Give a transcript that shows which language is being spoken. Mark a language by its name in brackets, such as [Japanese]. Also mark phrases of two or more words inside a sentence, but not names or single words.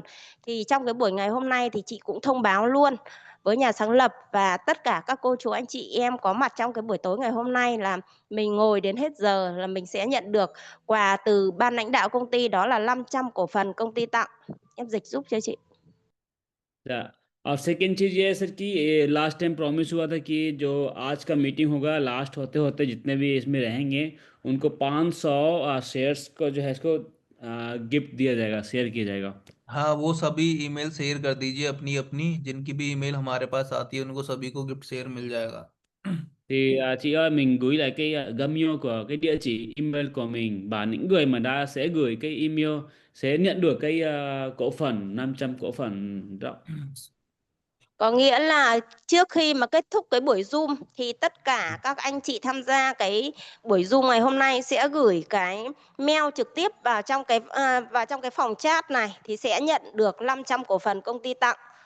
[Vietnamese] Thì trong cái buổi ngày hôm nay thì chị cũng thông báo luôn với nhà sáng lập và tất cả các cô chú anh chị em có mặt trong cái buổi tối ngày hôm nay là mình ngồi đến hết giờ là mình sẽ nhận được quà từ ban lãnh đạo công ty, đó là 500 cổ phần công ty tặng. Em dịch giúp cho chị. [Hindi] अच्छा, और सेकेंड चीज़ ये है सर कि [English] last time [Hindi] प्रॉमिस हुआ था कि जो आज का मीटिंग होगा लास्ट होते होते जितने भी इसमें रहेंगे उनको 500 शेयर्स को जो है इसको गिफ्ट दिया जाएगा, शेयर किया जाएगा. हाँ, वो सभी ईमेल शेयर कर दीजिए अपनी अपनी, जिनकी भी ईमेल हमारे पास आती है उनको सभी को [English] gift share [Hindi] मिल जाएगा। [Vietnamese] Thì chị ơi, mình gửi lại cái Gmail của cái địa chỉ email của mình, và những người mà đã sẽ gửi cái email sẽ nhận được cái cổ phần 500 cổ phần đó. Có nghĩa là trước khi mà kết thúc cái buổi Zoom thì tất cả các anh chị tham gia cái buổi Zoom ngày hôm nay sẽ gửi cái mail trực tiếp vào trong cái phòng chat này thì sẽ nhận được 500 cổ phần công ty tặng.